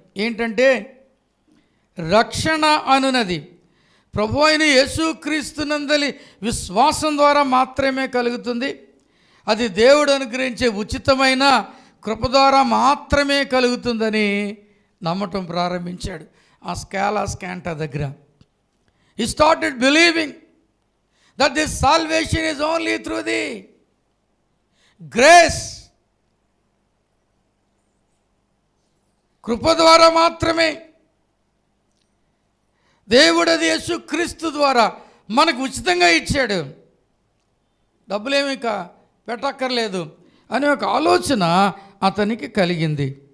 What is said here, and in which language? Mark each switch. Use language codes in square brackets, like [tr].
[te] ఏంటంటే రక్షణ అనునది ప్రభు అయిన యేసుక్రీస్తునందలి విశ్వాసం ద్వారా మాత్రమే కలుగుతుంది. అది దేవుడు అనుగ్రహించే ఉచితమైన కృప ద్వారా మాత్రమే కలుగుతుందని నమ్మటం ప్రారంభించాడు. ఆ స్కాలాస్ క్యాంటా దగ్గర [en] he started believing that this salvation is only through the grace. [te] కృప ద్వారా మాత్రమే, దేవుడు అది యేసుక్రీస్తు ద్వారా మనకు ఉచితంగా ఇచ్చాడు, డబ్బులేమీ పెట్టక్కర్లేదు అనే ఒక ఆలోచన అతనికి కలిగింది.